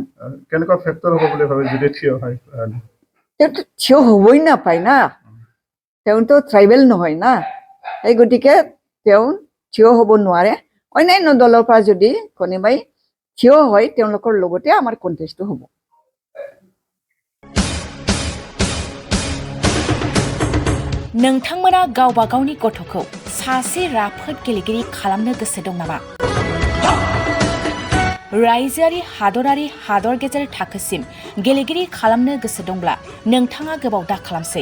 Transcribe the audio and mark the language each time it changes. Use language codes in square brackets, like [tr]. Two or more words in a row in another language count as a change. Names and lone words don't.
[as] কেনেকুৱা ফেক্টৰ হ'ব বুলি ভাবে যদি থিয় হয়? তেওঁতো থিয় হ'বই নাপায় না, তেওঁতো ট্ৰাইবেল নহয় না, সেই গতিকে তেওঁ থিয় হ'ব নোৱাৰে। অন্যান্য দলৰ পৰা যদি কোনোবাই থিয় হয়, তেওঁলোকৰ লগতে আমাৰ কণ্টেষ্টটো হ'ব। [brx] नोंथांमोना गावबा गावनि गथ'खौ सासे राफोद गेलेगिरि खालामनो गोसो दं नामा? रायजोआरि हादरारि हादर गेजेर थाखोसिम गेलेगिरि खालामनो गोसो दंब्ला नोंथाङा गोबाव दा खालामसै।